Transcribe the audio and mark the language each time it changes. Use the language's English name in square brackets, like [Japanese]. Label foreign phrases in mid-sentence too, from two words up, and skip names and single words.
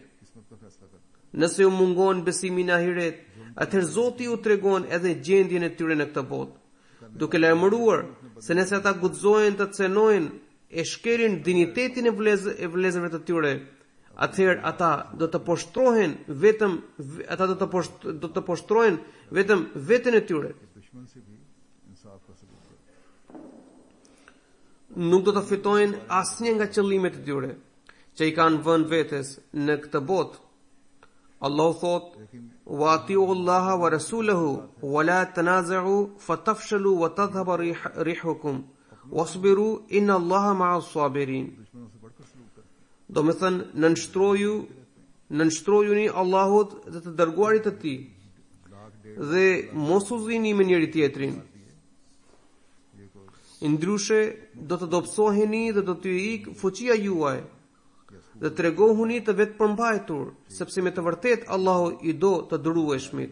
[Albanian] Nëse u mungon besimi në ahiret, atëherë Zoti u tregon edhe gjendjen e tyre në këtë botë, duke lajmëruar se nëse ata guxojnë të cenojnë e shkelin dinjitetin e vëllezërve të tyre, atëherë ata do të poshtrohen vetëm veten e tyre. Nuk do të fitojnë asnjë nga qëllimet e tyre që i kanë vënë vetes në këtë botë. Allahu thot: [Arabic] "وأطيعوا الله ورسوله ولا تنازعوا فتفشلوا وتذهب ريحكم واصبروا إن الله مع الصابرين." [Albanian] Do me thënë, nënshtrojuni Allahut dhe të dërguarit të tij dhe mos u zini me njëri tjetrin. Ndryshe do të dobësoheni dhe do të ikë fuqia juaj dhe tregohuni të vetë përmbajtur, sepse me të vërtet Allahu i do të durueshmit.